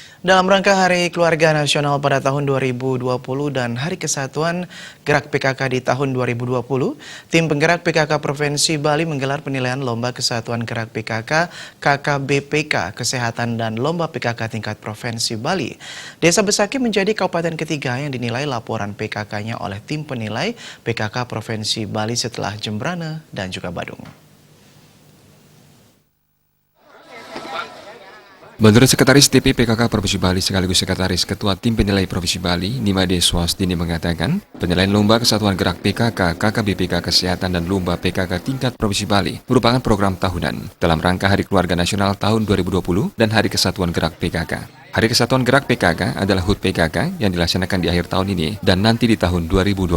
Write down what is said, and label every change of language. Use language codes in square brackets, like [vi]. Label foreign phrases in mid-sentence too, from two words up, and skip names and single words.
[id] Dalam rangka Hari Keluarga Nasional pada tahun 2020 dan Hari Kesatuan Gerak PKK di tahun 2020, tim penggerak PKK Provinsi Bali menggelar penilaian Lomba Kesatuan Gerak PKK KKBPK Kesehatan dan Lomba PKK tingkat Provinsi Bali. Desa Besaki menjadi kabupaten ketiga yang dinilai laporan PKK-nya oleh tim penilai PKK Provinsi Bali setelah Jembrana dan juga Badung. Menurut Sekretaris TP PKK Provinsi Bali sekaligus Sekretaris Ketua Tim Penilai Provinsi Bali, Nimade Swastini mengatakan, penilaian Lomba Kesatuan Gerak PKK KKBPK Kesehatan dan Lomba PKK tingkat Provinsi Bali merupakan program tahunan dalam rangka Hari Keluarga Nasional tahun 2020 dan Hari Kesatuan Gerak PKK. Hari Kesatuan Gerak PKK adalah HUT PKK yang dilaksanakan di akhir tahun ini dan nanti di tahun 2020.